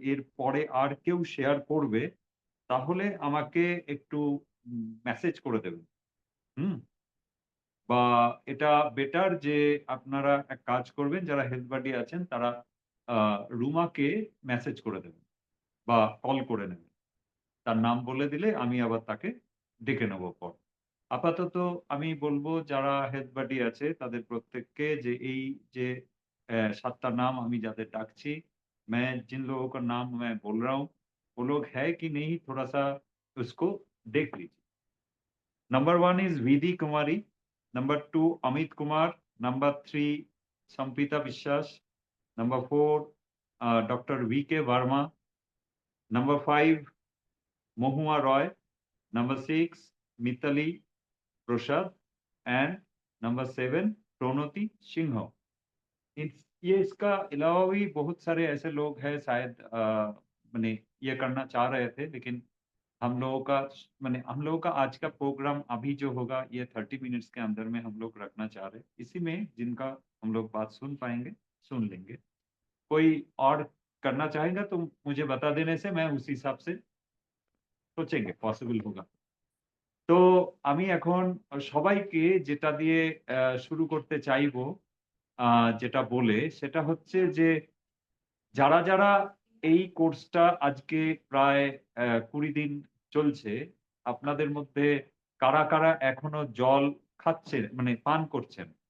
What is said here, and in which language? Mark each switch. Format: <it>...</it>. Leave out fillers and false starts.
<bn>এর পরে আর কেউ শেয়ার করবে তাহলে আমাকে একটু মেসেজ করে দেবেন। হুম? বা এটা বেটার যে আপনারা এক কাজ করবেন যারা হেলথ বাডি আছেন তারা আ রুমাকে মেসেজ করে দেবেন বা কল করে নেবেন। তার নাম বলে দিলে আমি আবার তাকে ডেকে নেব পর। আপাতত আমি বলব যারা হেলথ বাডি আছে তাদের প্রত্যেককে যে এই যে ৭ টা নাম আমি যাদের ডাকছি,</bn> <hi>मैं जिन लोगों का नाम मैं बोल रहा हूँ, वो लोग है कि नहीं थोड़ा-सा उसको देख लीजिए। Number 1 is Vidhi Kumari, number 2 Amit Kumar, number 3 संपीता विश्वास, नंबर 4 डॉक्टर वी के Verma, number 5 Mahua Roy, number 6 Mitali Prasad and number 7 Pranati Singh. ये इसका अलावा भी बहुत सारे ऐसे लोग हैं शायद माने ये करना चाह रहे थे लेकिन हम लोगों का माने हम लोगों का आज का प्रोग्राम अभी जो होगा ये 30 मिनट्स के अंदर में हम लोग रखना चाह रहे हैं। इसी में जिनका हम लोग बात सुन पाएँगे, सुन लेंगे। कोई और करना चाहेगा तो मुझे बता देने से मैं उस हिसाब से सोचेंगे पॉसिबल होगा।</hi> <bn>তো আমি এখন সবাইকে যেটা দিয়ে শুরু করতে চাইবো আ যেটা বলে সেটা হচ্ছে যে যারা এই কোর্সটা আজকে প্রায় ২০ দিন চলছে, আপনাদের মধ্যে কারা এখনো জল খাচ্ছেন মানে পান করছেন?</bn>